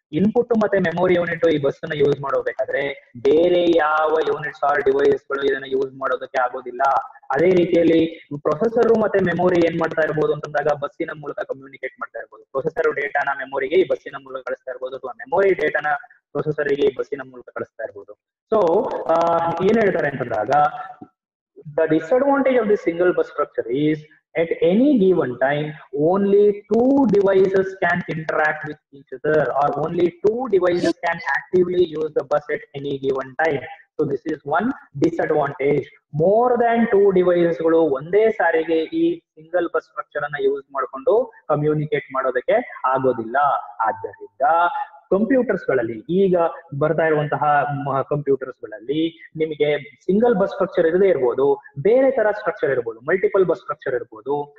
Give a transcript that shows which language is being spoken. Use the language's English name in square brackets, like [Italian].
[Kannada] Input ಮತ್ತೆ memory unit ಈ bus ಅನ್ನ ಯೂಸ್ ಮಾಡೋಬೇಕಾದ್ರೆ ಬೇರೆ ಯಾವ ಯೂನಿಟ್ಸ್ ಆರ್ ಡಿವೈಸ್ ಗಳು ಇದನ್ನ ಯೂಸ್ ಮಾಡೋದಕ್ಕೆ ಆಗೋದಿಲ್ಲ. ಅದೇ ರೀತಿಯಲ್ಲಿ ಪ್ರೊಸೆಸರ್ ಮತ್ತೆ ಮೆಮೊರಿ ಏನ್ ಮಾಡ್ತಾ ಇರ್ಬೋದು ಅಂತಂದಾಗ ಬಸ್ಸಿನ ಮೂಲಕ ಕಮ್ಯುನಿಕೇಟ್ ಮಾಡ್ತಾ ಇರ್ಬೋದು. ಪ್ರೊಸೆಸರ್ ಡೇಟಾನ ಮೆಮೊರಿಗೆ ಈ ಬಸ್ಸಿನ ಮೂಲಕ ಕಳಿಸ್ತಾ ಇರ್ಬೋದು, ಅಥವಾ ಮೆಮೊರಿ ಡೇಟಾನ ಪ್ರೊಸೆಸರ್ಗೆ ಈ ಬಸ್ಸಿನ ಮೂಲಕ ಕಳಿಸ್ತಾ ಇರ್ಬೋದು. [English] So ಏನ್ ಹೇಳ್ತಾರೆ ಅಂತಂದಾಗ, the disadvantage of this single bus structure is at any given time only 2 devices can interact with each other, or only 2 devices can actively use the bus at any given time. So this is one disadvantage. [Kannada] More than 2 devices ಗಳು ಒಂದೇ ಸಾರಿಗೆ ಈ single bus structure ಅನ್ನ use ಮಾಡಿಕೊಂಡು communicate ಮಾಡೋದಕ್ಕೆ ಆಗೋದಿಲ್ಲ. ಆದ್ದರಿಂದ computers ಗಳಲ್ಲಿ, ಈಗ ಬರ್ತಾ ಇರುವಂತಹ ಕಂಪ್ಯೂಟರ್ಸ್ ಗಳಲ್ಲಿ ನಿಮಗೆ ಸಿಂಗಲ್ ಬಸ್ ಸ್ಟ್ರಕ್ಚರ್ ಇರದೇ ಇರ್ಬೋದು, ಬೇರೆ ತರ ಸ್ಟ್ರಕ್ಚರ್ ಇರ್ಬೋದು, ಮಲ್ಟಿಪಲ್ ಬಸ್ ಸ್ಟ್ರಕ್ಚರ್ ಇರ್ಬೋದು.